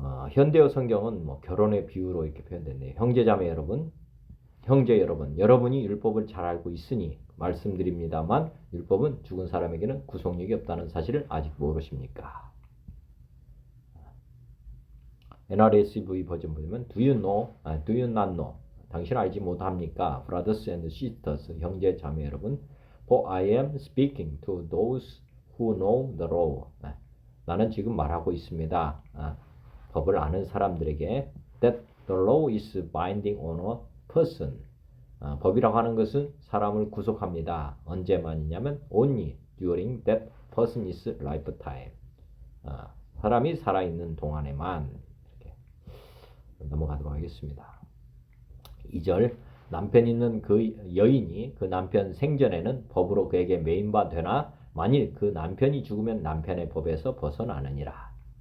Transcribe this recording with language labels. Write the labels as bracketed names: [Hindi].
[Korean] 현대어 성경은 결혼의 비유로 이렇게 표현됐네요. 형제자매 여러분, 형제 여러분, 여러분이 율법을 잘 알고 있으니 말씀드립니다만 율법은 죽은 사람에게는 구속력이 없다는 사실을 아직 모르십니까? [English] NRSV [Korean] 버전 보면 [English] Do you know? Do you not know? [Korean] 당신 알지 못합니까? [English] Brothers and sisters, [Korean] 형제 자매 여러분, [English] For I am speaking to those who know the law. [Korean] 나는 지금 말하고 있습니다. 법을 아는 사람들에게 [English] That the law is binding on a person. [Korean] 법이라고 하는 것은 사람을 구속합니다. 언제만이냐면 [English] only during that person's lifetime. [Korean] 사람이 살아있는 동안에만. 이렇게 넘어가도록 하겠습니다. 2절 남편 있는 그 여인이 그 남편 생전에는 법으로 그에게 매인바 되나 만일 그 남편이 죽으면 남편의 법에서 벗어나느니라.